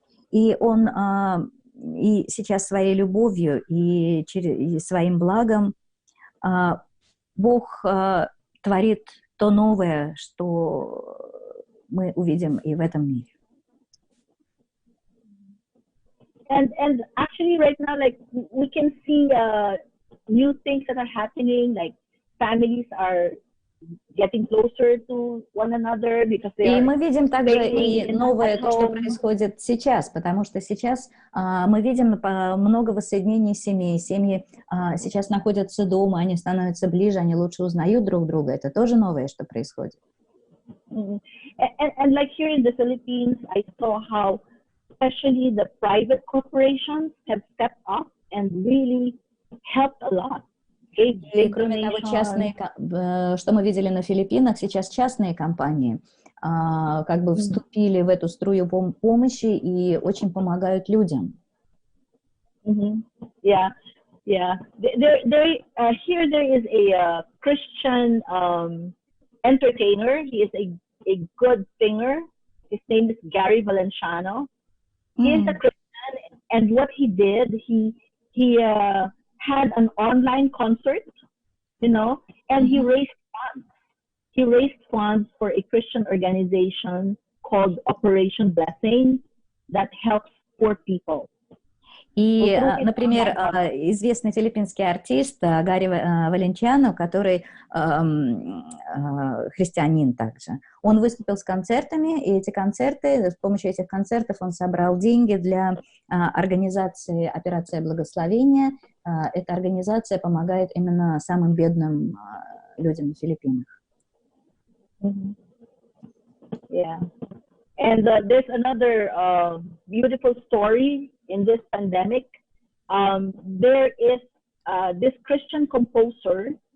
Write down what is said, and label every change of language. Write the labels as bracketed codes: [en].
[ru] И Он и сейчас своей любовью и своим благом Бог творит то новое, что мы увидим и в этом мире. [en] And actually right now, like, we can see new things that are happening, like families are getting closer to one another because they are. [ru] И мы видим также и новое, то, что происходит сейчас, потому что сейчас мы видим много воссоединений семей. Семьи сейчас находятся дома, они становятся ближе, они лучше узнают друг друга. Это тоже новое, что происходит. Mm-hmm. [en] And like here in the Philippines, I saw how especially the private corporations have stepped up and really helped a lot. [ru] И кроме того, что мы видели на Филиппинах, сейчас частные компании как бы вступили в эту струю помощи и очень помогают людям. [en] Yeah, yeah. Here there is a Christian entertainer. He is a good singer. His name is Gary Valenciano. He is a Christian, and what he did, he had an online concert, you know, and he raised funds. He raised funds for a Christian organization called Operation Blessing that helps poor people. [ru] И, например, известный филиппинский артист Гарри Валенчиано, который христианин также, он выступил с концертами, и эти концерты, с помощью этих концертов он собрал деньги для организации «Операция благословения». Эта организация помогает именно самым бедным людям на Филиппинах. Yeah. [en] And there's another beautiful story in this pandemic. There is this Christian composer.